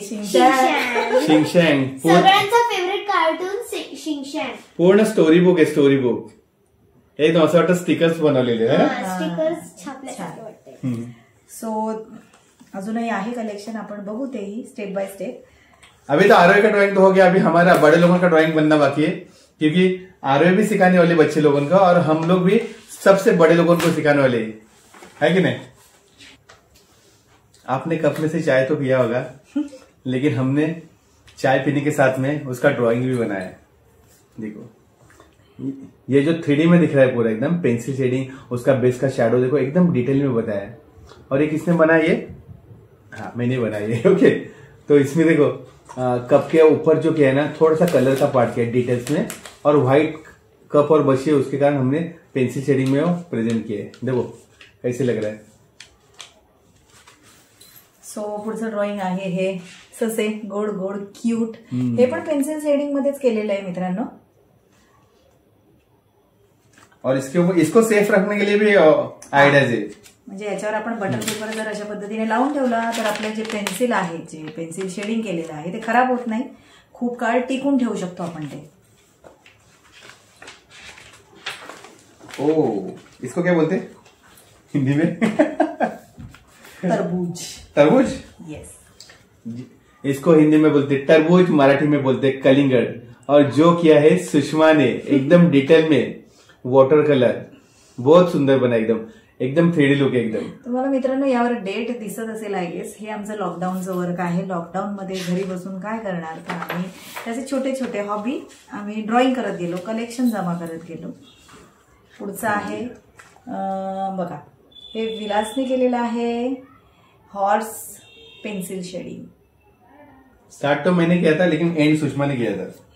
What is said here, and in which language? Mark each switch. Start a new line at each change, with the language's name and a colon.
Marathi: शिंगशॅन. शिंगशँग सगळ्यांचा favourite cartoon शिंगशॅन. पूर्ण story book आहे. स्टोरी बुक एकदम असं वाटतं स्टिकर्स बनवलेले आहे ना. स्टिकर्स छापल्यासारखे वाटते. सो अजूनही आहे कलेक्शन, आपण बघू तेही स्टेप बाय स्टेप.
Hindi: अभी तो आरोही का ड्राइंग तो हो गया, अभी हमारा बड़े लोगों का ड्राइंग बनना बाकी है, क्योंकि आरोही भी सिखाने वाले बच्चे लोगों का और हम लोग भी सबसे बड़े लोगों को सिखाने वाले है कि नहीं. आपने कप में से चाय तो पिया होगा, लेकिन हमने चाय पीने के साथ में उसका ड्राइंग भी बनाया है. देखो ये जो 3D में दिख रहा है पूरा एकदम पेंसिल शेडिंग, उसका बेस का शैडो देखो एकदम डिटेल में बताया है. और ये किसने बनाया ये. हाँ, मैंने बनाया ये. ओके, तो इसमें देखो कप के ऊपर जो किया है ना, थोड़ा सा कलर का पार्ट किया डिटेल्स में, और व्हाइट कप और बची है उसके कारण हमने पेंसिल शेडिंग में वो प्रेजेंट किया है. देखो कैसे लग रहा है.
Marathi: सो पुढचं ड्रॉइंग आहे हे ससे गोड गोड क्यूट. हे पण पेन्सिल शेडिंग मध्येच केलेलं आहे मित्रांनो.
Hindi: और इसके ऊपर इसको सेफ रखने के लिए भी आइडियाज है.
Marathi: म्हणजे याच्यावर आपण बटर पेपर जर अशा पद्धतीने लावून ठेवला तर आपलं जे पेन्सिल आहे, जे पेन्सिल शेडिंग केलेलं आहे ते खराब होत नाही. खूप काळ टिकून ठेवू शकतो आपण ते.
Hindi: ओ, इसको क्या बोलते हिंदी में. तरबूज. तरबूज.
English: Yes.
Hindi: इसको हिंदी में बोलते तरबूज, मराठी में बोलते कलिंगड़. और जो किया है सुषमा ने एकदम डिटेल में वॉटर कलर, बहुत सुंदर बना एकदम 3D लुक एकदम.
Marathi: तुम्हाला मित्रांनो यावर डेट दिसत असेल
English: I guess.
Marathi: हे आमचं लॉकडाऊनचं वर्क आहे. लॉकडाऊन मध्ये घरी बसून काय करणार, तर आम्ही त्याचे छोटे छोटे हॉबी आम्ही ड्रॉइंग करत गेलो, कलेक्शन जमा करत गेलो. पुढचं आहे बघा, हे विलासने केलेलं आहे हॉर्स पेन्सिल शेडिंग.
Hindi: स्टार्ट तो मैंने किया था, लेकिन एंड सुषमा ने किया था.